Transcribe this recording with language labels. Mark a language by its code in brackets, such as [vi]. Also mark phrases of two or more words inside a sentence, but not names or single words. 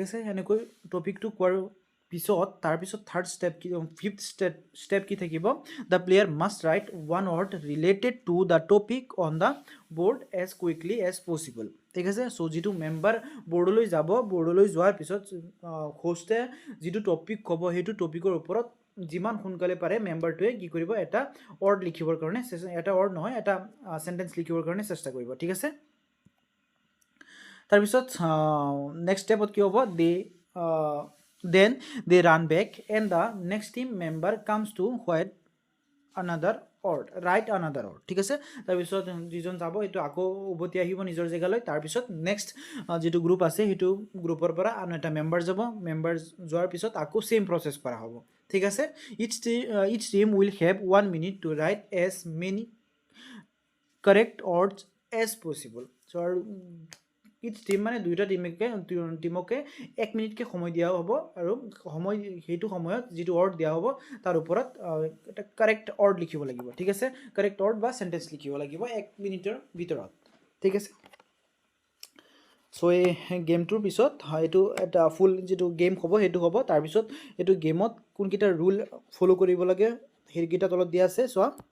[as] আছে এনেকৈ টপিকটো কোৱাৰ পিছত তাৰপিছত [en] third step [as] কি [en] fifth step [as] কি থাকিব [en] the player must write one word related to the topic on the board as quickly as possible [as] ঠিক আছে চ' যিটো মেম্বাৰ বৰ্ডলৈ যাব বৰ্ডলৈ যোৱাৰ পিছত হোষ্টে যিটো টপিক ক'ব সেইটো টপিকৰ ওপৰত যিমান সোনকালে পাৰে মেম্বাৰটোৱে কি কৰিব এটা ৱৰ্ড লিখিবৰ কাৰণে এটা ৱৰ্ড নহয় এটা চেণ্টেন্স লিখিবৰ কাৰণে চেষ্টা কৰিব ঠিক আছে তাৰপিছত নেক্সট ষ্টেপত কি হ'ব [en] then they run back and the next team member comes to write another [as] word ঠিক আছে তাৰপিছত যিজন যাব এইটো আকৌ উভতি আহিব নিজৰ জেগালৈ তাৰপিছত নেক্সট যিটো গ্ৰুপ আছে সেইটো গ্ৰুপৰ পৰা আন এটা মেম্বাৰ যাব মেম্বাৰ যোৱাৰ পিছত আকৌ সেম প্ৰচেছ কৰা হ'ব ঠিক আছে [en] each team will have 1 minute to write as many correct words as possible [as] so [en] its team [as] মানে দুইটা টিমকে 1 মিনিটকৈ সময় দিয়া হ'ব আৰু সেইটো সময়ত যিটো ৱৰ্ড দিয়া হ'ব তাৰ ওপৰত এটা [en] correct word [as] লিখিব লাগিব ঠিক আছে [en] correct word [as] বা চেণ্টেন্স লিখিব লাগিব 1 মিনিটৰ ভিতৰত ঠিক আছে চ' এই গেমটোৰ পিছত এইটো এটা ফুল যিটো গেম হ'ব সেইটো হ'ব তাৰপিছত এইটো গেমত কোনকেইটা [en] rule follow' [as] কৰিব লাগে সেইকেইটা তলত দিয়া আছে চোৱা